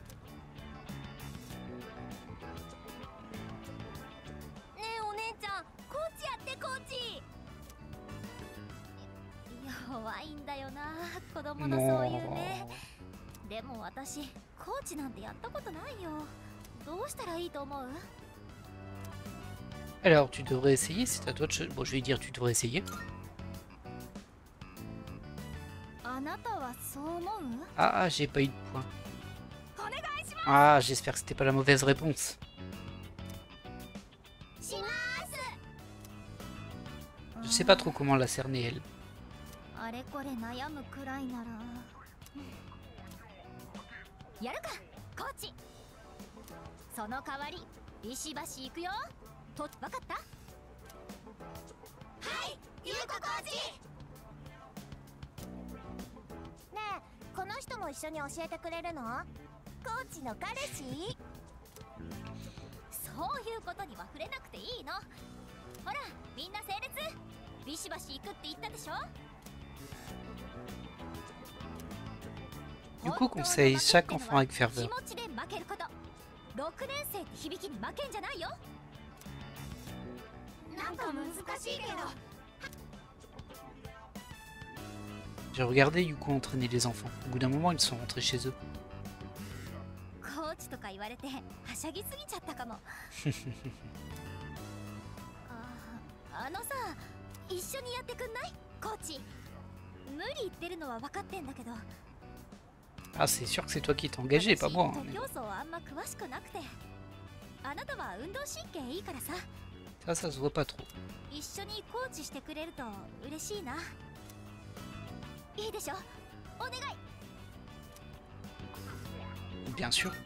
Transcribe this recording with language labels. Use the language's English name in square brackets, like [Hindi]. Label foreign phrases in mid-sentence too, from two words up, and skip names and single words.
[Japanese] ねえお姉ちゃん、コーチやってコーチ。弱いんだよな、子供のそういうね。でも私コーチなんてやったことないよ。どうしたらいいと思う？ [French] Alors, tu devrais essayer, c'est à toi de... Bon, je vais dire tu devrais essayer. [Japanese] あなたはそう思う？ [French] Ah, j'ai pas eu de point. Ah, j'espère que c'était pas la mauvaise réponse. [Japanese] します。 [French] Je sais pas trop comment la cerner, elle. [Japanese] あれこれ悩むくらいならやるかコーチ。その代わり石橋行くよ。と分かった？はい、ゆうこコーチ。ねえ、この人も一緒に教えてくれるの？コーチの彼氏？そういうことには触れなくていいの。ほら、みんな整列。ビシバシ行くって言ったでしょ。 [French] Du coup, conseille chaque enfant avec ferveur. [Japanese] 6 年生って響きに負けんじゃないよ。なんか難しいけど。 [French] J'ai regardé Yuko entraîner les enfants. Au bout d'un moment, ils sont rentrés chez eux. [Japanese] コーチとか言われてはしゃぎすぎちゃったかも。あのさ、一緒にやってくんない？コーチ。無理言ってるのは分かってんだけど。 [French] Ah, c'est sûr que c'est toi qui t'es engagé, pas moi. Hein, mais... Ça se voit pas trop. Bien sûr.